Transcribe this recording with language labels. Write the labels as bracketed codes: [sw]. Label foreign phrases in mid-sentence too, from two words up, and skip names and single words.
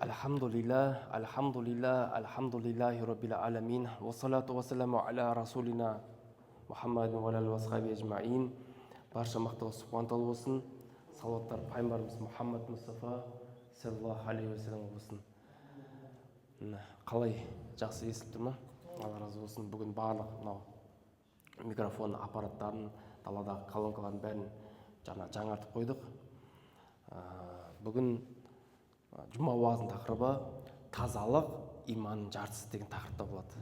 [ar] Alhamdulillahi Rabbil Alamin. والصلاة والسلام على رسولنا محمد وعليه وصحبه أجمعين. [kk] Барша мақтау субхантал болсын. Салауаттар пайғамбарымыз Мұхаммад Мұстафа [ar] صلى الله عليه وسلم [kk] болсын. Қалай жақсы естіліп тұр ма? Алла разы болсын. Бүгін барлық мынау микрофон аппараттарын, даладағы колонкалардың бәрін жаңартып қойдық. Бүгін жұма уағызының тақырыбы тазалық иманның жартысы деген тақырыпта болады.